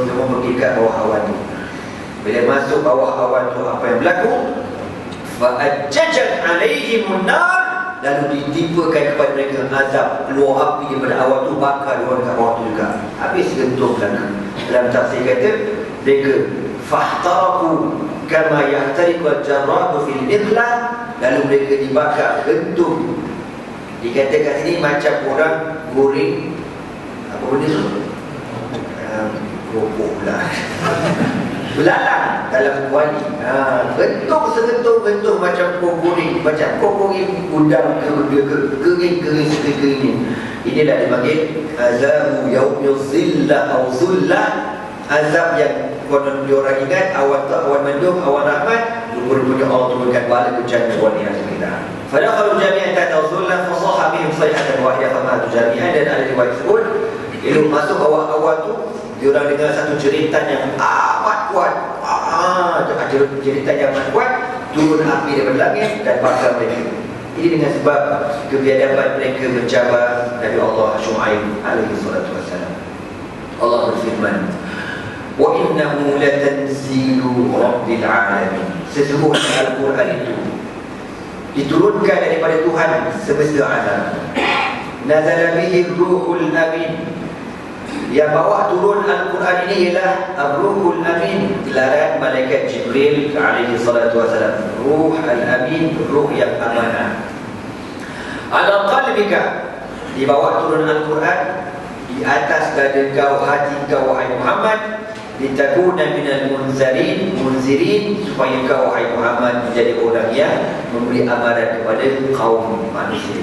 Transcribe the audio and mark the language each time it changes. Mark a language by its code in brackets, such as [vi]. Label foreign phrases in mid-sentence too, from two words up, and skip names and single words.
[ms] Semua pergi kat bawah awan tu. Bila masuk bawah awan tu, apa yang berlaku? [ar] فأججت عليهم النار. [ms] Lalu ditimpakan kepada mereka azab, keluar api daripada awan tu, bakar orang kat bawah tu juga. Habis gentung belakang. Dalam tafsir kata, mereka [ar] فاحترقوا كما يحترق الجراد في المقلاة. [ms] Lalu mereka dibakar, gentung. Dikatakan sini macam orang goreng apa benda tu? Keropok pula. Belalang dalam kuali. Gentung macam goreng, macam goreng udang kering. Inilah dipanggil [ar] عذاب يوم الظلة [ms] atau zullah. Azab yang konon diorang ingat, awan mendung, awan rahmat. Rupanya Allah turunkan bala bencana wali yang kita. [ar] فدخلوا جميعا تحت الظلة فصاح بهم صيحة واحدة فماتوا جميعا. [ms] Dan ada riwayat sebut bila masuk awal-awal tu diorang dengar satu jeritan yang amat kuat. Ada jeritan yang amat kuat, turun api daripada langit dan bakar mereka. Ini dengan sebab kebiadaban mereka mencabar Nabi Allah Syuaib [ar] عليه الصلاة والسلام. [ms] Allah berfirman, [ar] وإنه لتنزيل رب العالمين. [ms] Sesungguhnya Al-Quran itu diturunkan daripada Tuhan semesta alam. [ar] نزل به الروح الأمين. [ms] Yang bawa turun Al-Quran ini ialah [ar] الروح الأمين, [ms] gelaran malaikat Jibril [ar] عليه الصلاة والسلام. الروح الأمين, [ms] ruh yang amanah. [ar] على قلبك, [ms] dibawa turun Al-Quran di atas dada kau, hati kau wahai Muhammad, [ar] لتكون من المنذرين, [ms] supaya kau wahai Muhammad menjadi orang yang memberi amaran kepada kaum manusia.